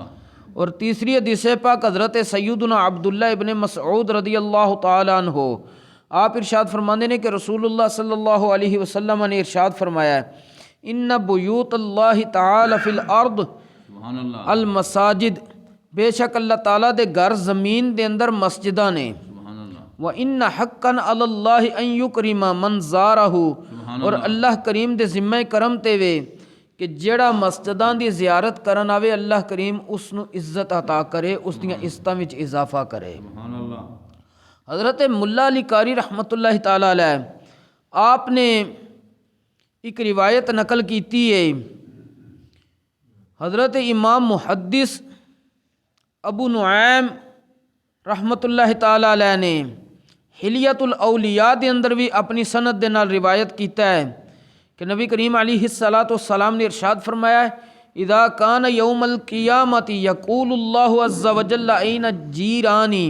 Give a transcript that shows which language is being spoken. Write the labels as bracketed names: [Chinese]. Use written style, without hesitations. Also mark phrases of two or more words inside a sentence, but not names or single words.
[Punjabi] اور تیسری حدیث پاک حضرت سیدنا عبداللہ ابن مسعود رضی اللہ تعالیٰ عنہ آپ ارشاد فرماندے نے کہ رسول اللہ صلی اللہ علیہ وسلم نے ارشاد فرمایا ہے [Arabic] ان بیوت اللہ تعالی فی الارض سبحان اللہ، [Punjabi] المساجد، بے شک اللہ تعالیٰ دے گھر زمین دے اندر مسجداں نے، [Arabic] سبحان اللہ، وَإِنَّ حَقًّا عَلَى اللَّهِ أَن يُكْرِمَ مَنْ زَارَهُ، [Punjabi] اور اللہ کریم دے ذمہ کرم تے وے کہ جیڑا مسجداں دی زیارت کرن آوے اللہ کریم اس نو عزت عطا کرے، اس دیاں عزتاں وچ اضافہ کرے۔ [Arabic] سبحان اللہ، [Punjabi] حضرت ملا علی قاری رحمۃ اللہ تعالیٰ علیہ آپ نے ایک روایت نقل کیتی ہے، حضرت امام محدث ابو نعیم رحمۃ اللہ تعالیٰ علیہ نے حلیت الاولیاء دے اندر بھی اپنی سند دے نال روایت کیتا ہے کہ نبی کریم علیہ الصلاۃ والسلام نے ارشاد فرمایا ہے [Arabic] اذا کان یوم القیامت یقول اللہ عز وجل این جیرانی،